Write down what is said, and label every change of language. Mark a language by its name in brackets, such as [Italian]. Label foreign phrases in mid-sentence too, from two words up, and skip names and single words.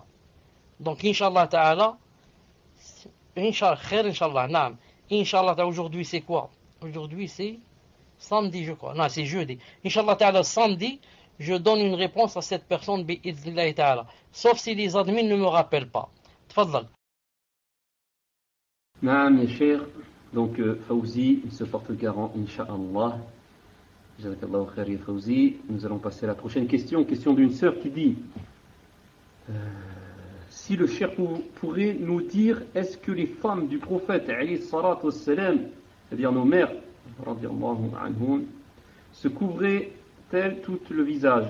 [French] Donc [Arabic] إن شاء الله تعالى, [French] Inch'Allah, aujourd'hui c'est quoi? Aujourd'hui c'est samedi je crois. Non, c'est jeudi. [Arabic] إن شاء الله تعالى, [French] samedi, je donne une réponse à cette personne [Arabic] بإذن الله تعالى. [French] Sauf si les admins ne me rappellent pas. Tfadal. [Arabic] نعم يا شيخ. [French] Donc Fawzi, il se porte garant, Inch'Allah. [Arabic] جزاك الله خير يا فوزي. [French] Nous allons passer à la prochaine question. Question d'une sœur qui dit: si le Cheikh pourrait nous dire, est-ce que les femmes du prophète, [Arabic] عليه الصلاة والسلام, [French] c'est-à-dire nos mères, [Arabic] رضي الله عنهم, [French] se couvraient-elles tout le visage?